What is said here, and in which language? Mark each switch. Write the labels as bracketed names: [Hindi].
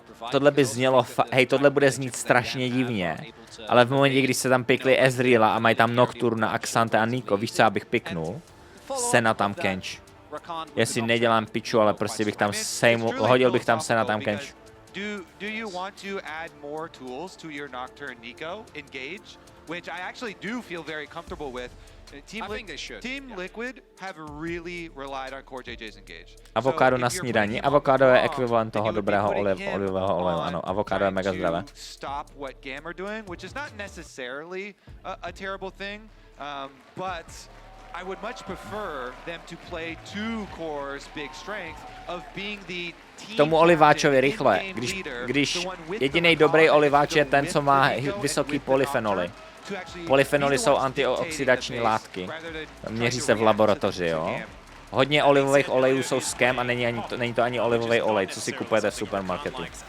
[Czech] Tohle by znělo, hej, tohle bude znít strašně divně. Ale v momentě, když se tam pikli Ezreala a mají tam Nocturna, Axante a Nico, víš co, abych piknul? Sena tam Kench. Jestli nedělám piču, ale prostě bych tam hodil bych tam Sena tam Kench. [English] Do you want to add more tools to your Nocturne Nico engage? Which I actually do feel very comfortable with. Team Liquid have really relied on Core JJ's engage. [Czech] Avokádo na snídani. Avokádo je ekvivalent toho dobrého olivového oleju. Ano, avokádo je mega zdravé. [English] Stop what GAM are doing, which is not necessarily a terrible thing, but I would much prefer them to play to Core's big strength of being the [Czech] K tomu oliváčovi rychle. Když jediný dobrý oliváč je ten, co má vysoký polyfenoly. Polyfenoly jsou antioxidační látky. Měří se v laboratoři, jo. Hodně olivových olejů jsou scam a není to ani olivový olej, co si kupujete v supermarketu.